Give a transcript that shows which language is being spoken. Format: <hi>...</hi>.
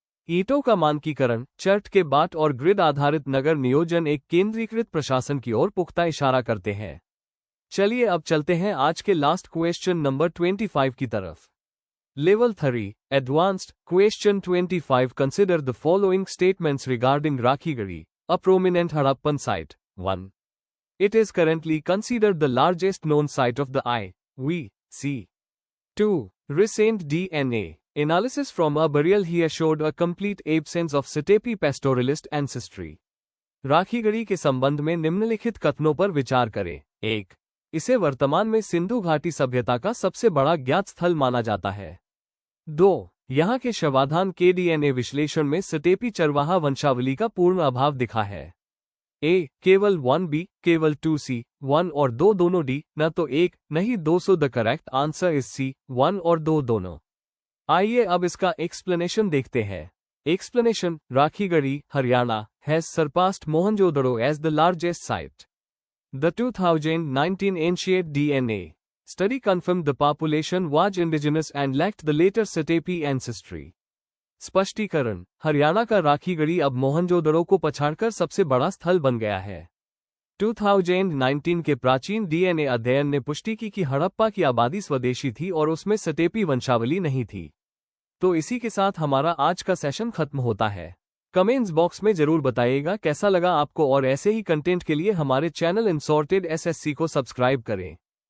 <hi>ईंटों का मानकीकरण, चर्ट के बाट और ग्रिड आधारित नगर नियोजन एक केंद्रीकृत प्रशासन की ओर पुख्ता इशारा करते हैं। चलिए अब चलते हैं आज के लास्ट क्वेश्चन नंबर 25 की तरफ।</hi> <en>Level 3 advanced question 25 consider the following statements regarding Rakhigarhi, A prominent Harappan site. 1. It is currently considered the largest known site of the IVC. 2. Recent DNA analysis from a burial here showed a complete absence of Sitepi pastoralist ancestry.</en> <hi>Rakhigarhi के संबंध में निम्नलिखित कथनों पर विचार करें। 1. इसे वर्तमान में सिंधु घाटी सभ्यता का सबसे बड़ा ज्ञात स्थल माना जाता है। 2. यहाँ के शवाधान के डीएनए विश्लेषण में सतेपी चरवाहा वंशावली का पूर्ण अभाव दिखा है। ए केवल 1B, केवल 2C, 1 और 2 दोनों डी, न तो 1 नहीं 200।</hi> <en>the correct answer is C,</en> <hi>1 और 2 दोनों। आइए अब इसका एक्सप्लेनेशन देखते हैं।</hi> <en>Explanation: Rakhigarhi, Haryana, has surpassed Mohenjodaro as the largest site. The 2019 ancient DNA study confirmed the population was indigenous and lacked the later Sitepi ancestry.</en> <hi>स्पष्टीकरण: हरियाणा का राखीगढ़ी अब मोहनजोदड़ो को पछाड़कर सबसे बड़ा स्थल बन गया है। 2019 के प्राचीन डीएनए अध्ययन ने पुष्टि की कि हड़प्पा की आबादी स्वदेशी थी और उसमें सतेपी वंशावली नहीं थी। तो इसी के साथ हमारा आज का सेशन खत्म होता है। कमेंट्स बॉक्स में जरूर बताइएगा कैसा लगा आपको, और ऐसे ही कंटेंट के लिए हमारे चैनल अनसॉर्टेड एसएससी को सब्सक्राइब करें।</hi>